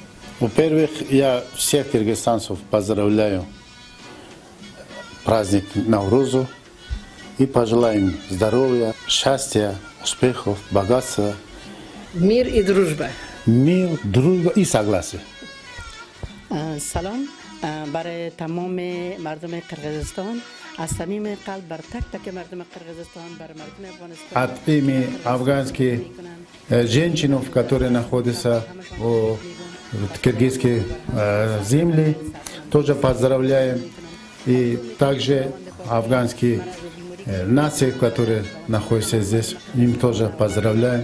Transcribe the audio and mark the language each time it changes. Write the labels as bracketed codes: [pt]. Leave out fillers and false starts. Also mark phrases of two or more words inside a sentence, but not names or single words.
[ru] Во-первых, я всех кыргызстанцев поздравляю праздник Наврузу и пожелаю им здоровья, счастья, успехов, богатства. Мир и дружба. Мир, дружба и согласие. [fa] سلام برای تمام مردم قرقیزستان از صمیم قلب بر تک تک مردم قرقیزستان بر مردم افغانستان [ru] От имени афганских женщин, которые находятся в киргизской земле, тоже поздравляем. И также афганские нации, которые находятся здесь, им тоже поздравляем.